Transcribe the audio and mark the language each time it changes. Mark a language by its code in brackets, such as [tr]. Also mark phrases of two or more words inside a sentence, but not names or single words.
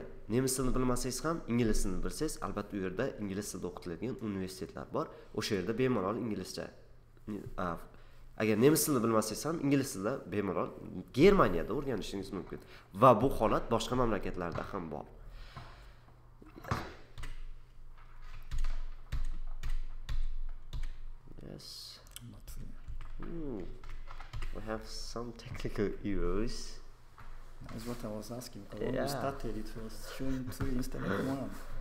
[uz] Nemis tilini bilmasangiz ham ingliz tilini bilsangiz, albatta u yerda ingliz tilida o'qitiladigan universitetlar bor. O'sha yerda bemalol inglizcha. Agar nemis tilini bilmasangiz ham ingliz tilida bemalol Germaniyada o'rganishingiz mumkin. Va bu holat boshqa mamlakatlarda ham bor. [en] Yes. We have some technical errors. That's what I was asking. Because when we started, it was showing 3 instead of 1.